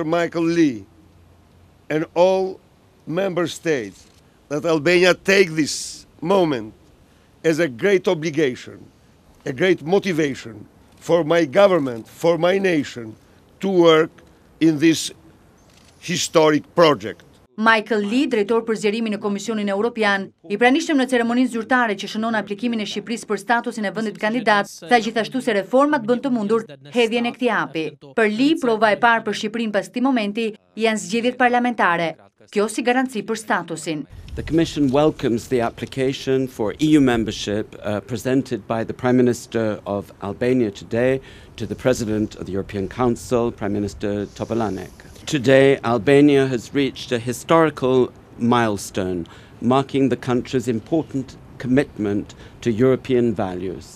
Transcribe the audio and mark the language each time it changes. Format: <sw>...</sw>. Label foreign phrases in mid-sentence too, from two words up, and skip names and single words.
<en>Michael Lee and all member states that Albania take this moment as a great obligation, a great motivation for my government, for my nation, to work in this historic project.</en> <sq>Michael Lee, drejtor për zgjerimin në Komisionin Europian, i pranishtëm në ceremoninë zyrtare që shënon aplikimin e Shqipërisë për statusin e vendit kandidat, tha gjithashtu se reformat bën të mundur hedhjen e këtij hapi. Për Lee, prova e parë për Shqipërinë pas këtij momenti janë zgjedhjet parlamentare. Kjo si garanci për statusin.</sq> <en>The Commission welcomes the application for EU membership presented by the Prime Minister of Albania today to the President of the European Council, Prime Minister Topolanek. Today, Albania has reached a historical milestone, marking the country's important commitment to European values.</en>